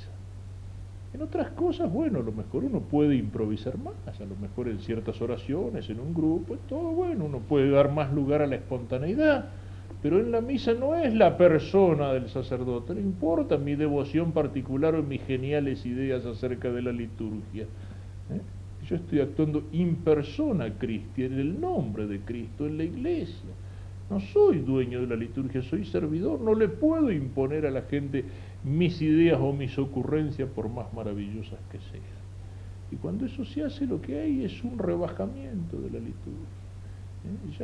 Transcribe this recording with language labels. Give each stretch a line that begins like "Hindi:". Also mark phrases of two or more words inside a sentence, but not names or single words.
Spanish: En otras cosas, bueno, a lo mejor uno puede improvisar más, a lo mejor en ciertas oraciones, en un grupo, es todo bueno, uno puede dar más lugar a la espontaneidad, pero en la misa no es la persona del sacerdote, no importa mi devoción particular o mis geniales ideas acerca de la liturgia. Yo estoy actuando
Latin: in persona Christi,
Spanish: en el nombre de Cristo, en la iglesia. No soy dueño de la liturgia, soy servidor, no le puedo imponer a la gente mis ideas o mis ocurrencias por más maravillosas que sean. Y cuando eso se hace, lo que hay es un rebajamiento de la liturgia.